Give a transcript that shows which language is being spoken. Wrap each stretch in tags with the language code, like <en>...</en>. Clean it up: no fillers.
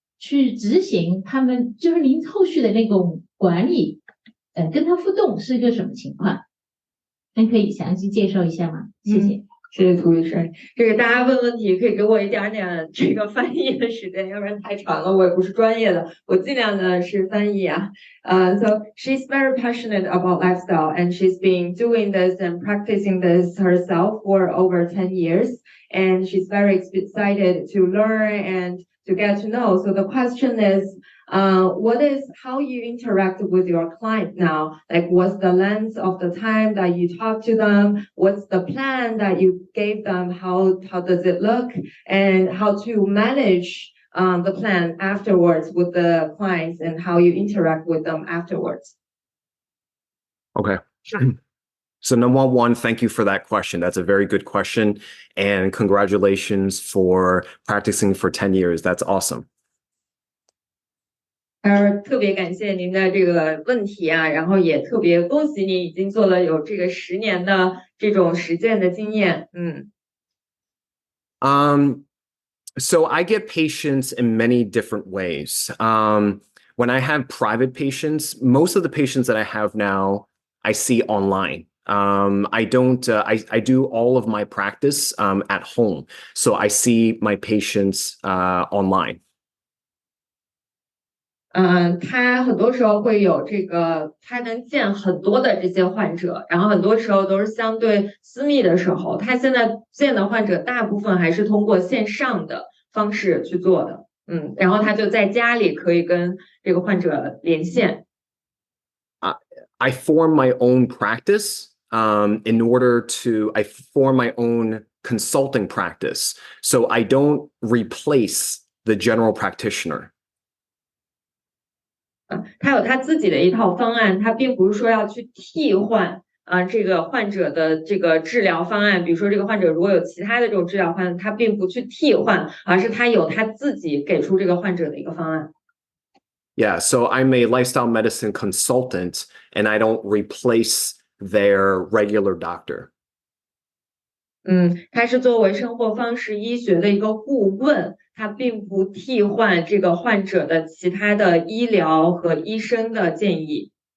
<zh>去执行他们，就是您后续的那种管理，跟他互动是一个什么情况？您可以详细介绍一下吗？谢谢。谢谢涂医生。这个大家问问题可以给我一点点这个翻译的时间，要不然太长了，我也不是专业的，我尽量的是翻译啊。</zh> <en>So she's very passionate about lifestyle, and she's been doing this and practicing this herself for over 10 years, and she's very excited to learn and to get to know. So the question is, what is how you interact with your client now? Like, what's the length of the time that you talk to them? What's the plan that you gave them? How does it look? And how to manage the plan afterwards with the clients and how you interact with them afterwards. Okay. So number one, thank you for that question. That's a very good question. And congratulations for practicing for 10 years. That's awesome.</en> <zh>特别感谢您的这个问题啊，然后也特别恭喜你已经做了有这个10年的这种实践的经验。</zh> <en>So I get patients in many different ways. When I have private patients, most of the patients that I have now, I see online. I don't, I do all of my practice at home. So I see my patients online.</en> <zh>他很多时候会有这个，他能见很多的这些患者，然后很多时候都是相对私密的时候，他现在见的患者大部分还是通过线上的方式去做的，然后他就在家里可以跟这个患者连线。</zh> <en>I form my own practice in order to, I form my own consulting practice. So I don't replace the general practitioner.</en> <zh>他有他自己的一套方案，他并不是说要去替换这个患者的这个治疗方案。比如说这个患者如果有其他的这种治疗方案，他并不去替换，而是他有他自己给出这个患者的一个方案。</zh> <en>Yeah, so I'm a lifestyle medicine consultant, and I don't replace their regular doctor.</en> <zh>他是作为生活方式医学的一个顾问，他并不替换这个患者的其他的医疗和医生的建议。</zh>